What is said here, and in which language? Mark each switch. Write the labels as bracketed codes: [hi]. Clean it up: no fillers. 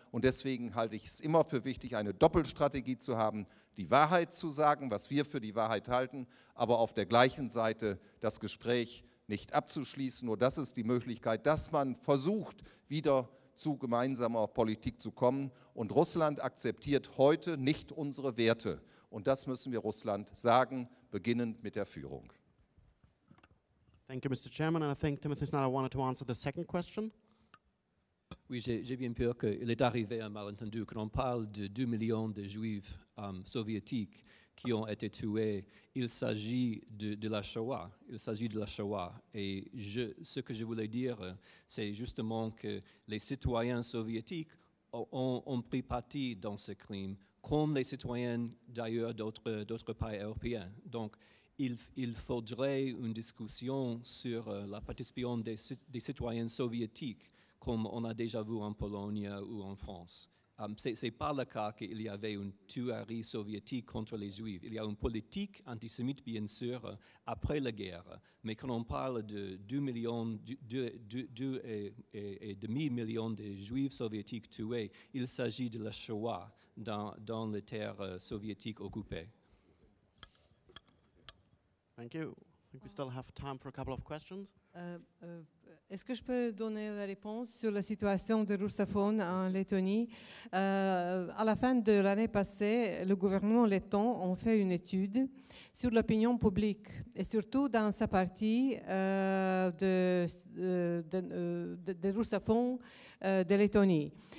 [de] Und deswegen halte ich es immer für wichtig, eine Doppelstrategie zu haben, die Wahrheit zu sagen, was wir für die Wahrheit halten, aber auf der gleichen Seite das Gespräch nicht abzuschließen. Nur das ist die Möglichkeit, dass man versucht, wieder zu gemeinsamer Politik zu kommen. Und Russland akzeptiert heute nicht unsere Werte. Und das müssen wir Russland sagen, beginnend mit der Führung. [en] Thank you, Mr. Chairman. And I think Timothy Snyder wanted to answer the second question. [fr] Oui, j'ai bien peur qu'il est arrivé un malentendu. Quand on parle de 2 millions de juifs soviétiques qui ont été tués, il s'agit de la Shoah. Il s'agit de la Shoah. Et ce que je voulais dire, c'est justement que les citoyens soviétiques ont pris parti dans ce crime, comme les citoyens d'ailleurs d'autres pays européens. Donc, il faudrait une discussion sur la participation des citoyens soviétiques, comme on a déjà vu en Pologne ou en France. Ce n'est pas le cas qu'il y avait une tuerie soviétique contre les Juifs. Il y a une politique antisémite, bien sûr, après la guerre. Mais quand on parle de 2,5 millions de Juifs soviétiques tués, il s'agit de la Shoah dans les terres soviétiques occupées. [en] Thank you. I think we still have time for a couple of questions. [fr] Est-ce que je peux donner la réponse sur la situation des russophones en Lettonie? À la fin de l'année passée, le gouvernement letton a fait une étude sur l'opinion publique et surtout dans sa partie des russophones de Lettonie.